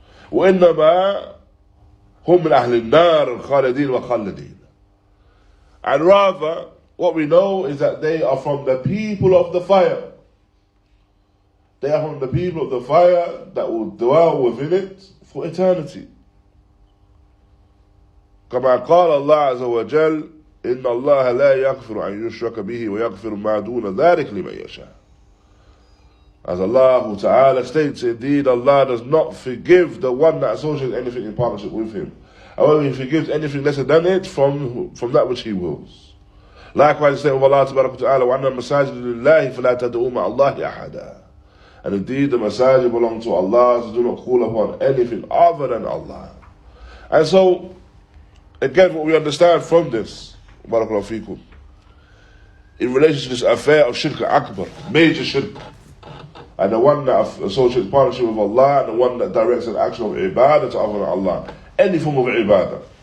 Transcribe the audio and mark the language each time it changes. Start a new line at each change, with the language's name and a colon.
Arabic: وَإِنَّمَا هُمْ مِنْ أَهْلِ النَّارِ الْخَالِدِينَ وَخَالِدِينَ.
English: And rather, what we know is that they are from the people of the fire. They are from the people of the fire that will dwell within it for eternity.
Arabic: كما قال الله عز وجل إن الله لا يغفر أن يشرك به ويغفر ما دون ذلك لمن يشاء.
English: As Allah Ta'ala states, indeed Allah does not forgive the one that associates anything in partnership with him. However, he forgives anything lesser than it from that which he wills. Likewise, the statement of Allah Ta'ala,
Arabic: وَأَنَّ الْمَسَاجِدَ لِلَّهِ فَلَا تَدْعُوا مَعَ اللَّهِ أَحَدًا.
English: And indeed, the masajid belong to Allah, so do not call upon anything other than Allah. And so, again, what we understand from this, barakallahu feekum, in relation to this affair of shirk akbar, major shirk, and the one that associates partnership with Allah, and the one that directs an action of ibadah to other than Allah, any form of ibadah.